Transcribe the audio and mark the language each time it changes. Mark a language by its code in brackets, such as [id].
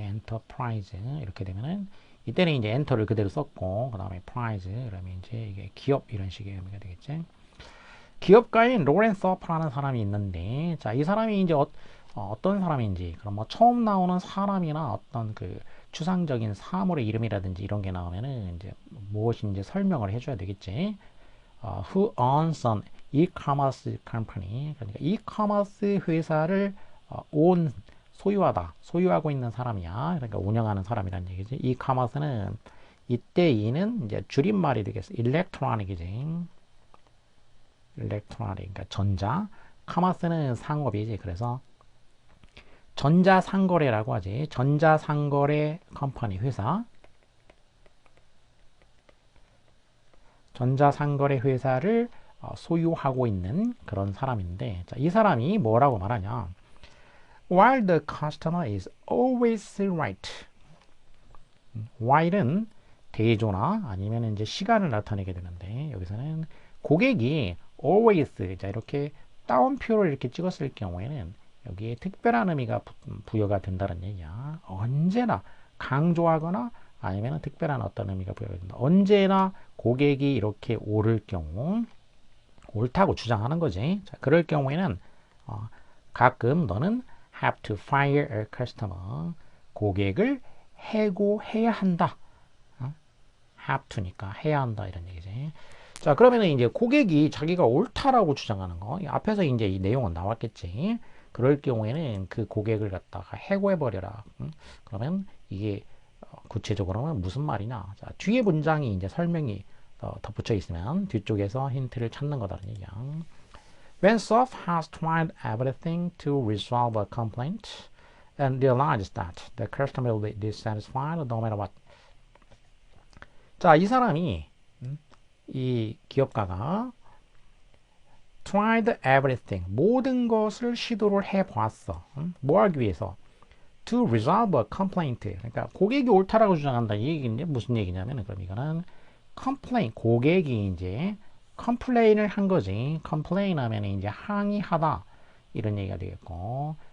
[ko] 엔터프라이즈 이렇게 되면은 이때는 이제 엔터를 그대로 썼고, 그 다음에 프라이즈 그러면 이제 이게 기업 이런 식의 의미가 되겠지. 기업가인 로렌스 서프라는 사람이 있는데, 자, 이 사람이 이제 떤 사람인지, 그럼 뭐 처음 나오는 사람이나 어떤 그 추상적인 사물의 이름이라든지 이런 게 나오면은 이제 무엇인지 설명을 해줘야 되겠지. [en] Who owns an e-commerce company? [ko] 그러니까 e-commerce 회사를 own, 소유하다, 소유하고 있는 사람이야. 그러니까 운영하는 사람이란 얘기지. e-commerce는 이때 이는 이제 줄임말이 되겠어. electronic이지. 일렉트로닉, 그러니까 전자. 카마스는 상업이지. 그래서 전자상거래라고 하지. 전자상거래 컴퍼니 회사. 전자상거래 회사를 소유하고 있는 그런 사람인데, 자, 이 사람이 뭐라고 말하냐? [en] While the customer is always right. [ko] while은 대조나 아니면 이제 시간을 나타내게 되는데, 여기서는 고객이 always, 자, 이렇게 따옴표를 이렇게 찍었을 경우에는 여기에 특별한 의미가 부여가 된다는 얘기야. 언제나 강조하거나 아니면 특별한 어떤 의미가 부여가 된다. 언제나 고객이 이렇게 옳을 경우, 옳다고 주장하는 거지. 자, 그럴 경우에는 가끔 너는 [en] have to fire a customer, [ko] 고객을 해고해야 한다. have to니까 해야 한다 이런 얘기지. 자, 그러면은 이제 고객이 자기가 옳다라고 주장하는 거, 앞에서 이제 이 내용은 나왔겠지. 그럴 경우에는 그 고객을 갖다가 해고해버려라. 그러면 이게 구체적으로는 무슨 말이냐. 자, 뒤에 문장이 이제 설명이 덧붙여 있으면 뒤쪽에서 힌트를 찾는 거다라는 얘기야. [en] When Soph has tried everything to resolve a complaint and realizes that the customer will be dissatisfied no matter what. [ko] 자, 이 사람이 이 기업가가 [en] tried everything, [ko] 모든 것을 시도를 해봤어. 뭐 하기 위해서? [en] To resolve a complaint. [ko] 그러니까 고객이 옳다라고 주장한다. 이 얘기인데 무슨 얘기냐면, 그럼 이거는 complaint, 고객이 이제 complain을 한 거지. complain 하면 이제 항의하다 이런 얘기가 되겠고,